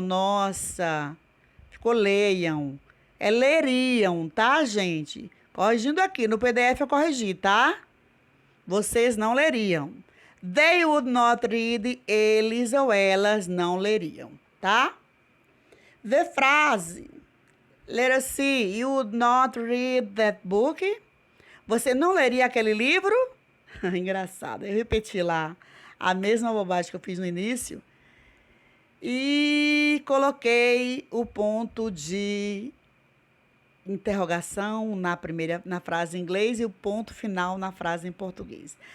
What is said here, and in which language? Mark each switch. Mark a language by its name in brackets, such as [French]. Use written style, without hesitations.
[Portuguese] Nossa, ficou leiam. É leriam, tá, gente? Corrigindo aqui, no PDF eu corrigi, tá? Vocês não leriam. [English] They would not read, [Portuguese] eles ou elas não leriam, tá? Vê frase. [English] Let us see. You would not read that book? [Portuguese] Você não leria aquele livro? Engraçado. Eu repeti lá a mesma bobagem que eu fiz no início e coloquei o ponto de interrogação na frase em inglês e o ponto final na frase em português.